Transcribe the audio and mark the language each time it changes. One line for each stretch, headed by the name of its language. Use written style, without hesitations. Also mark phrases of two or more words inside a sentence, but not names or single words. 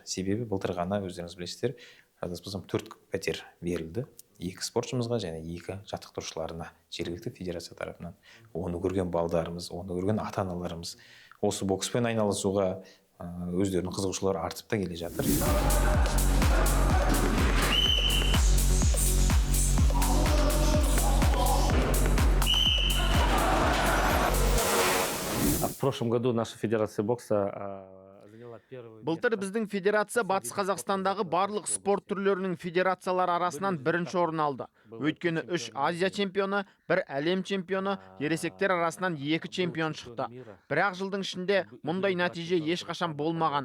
Kazakh: Себебі былтыр ғана өздеріңіз білесіздер, 4 пәтер берілді. 2 спортшымызға және 2 жаттықтырушыларына жергілікті федерация тарапынан. Оны көрген балдарымыз, оны көрген ата-аналарымыз осы бокспен айналысуға өздерінің қызығушылары артып та келе жатыр.
Russian: В прошлом году наша федерация бокса
Kazakh: Былтыр біздің федерация Батыс Қазақстандағы барлық спорт түрлерінің федерациялар арасынан бірінші орын алды. Өйткені 3 Азия чемпионы, 1 әлем чемпионы, ересектер арасынан 2 чемпион шықты. Бірақ жылдың ішінде мұндай нәтиже ешқашан болмаған.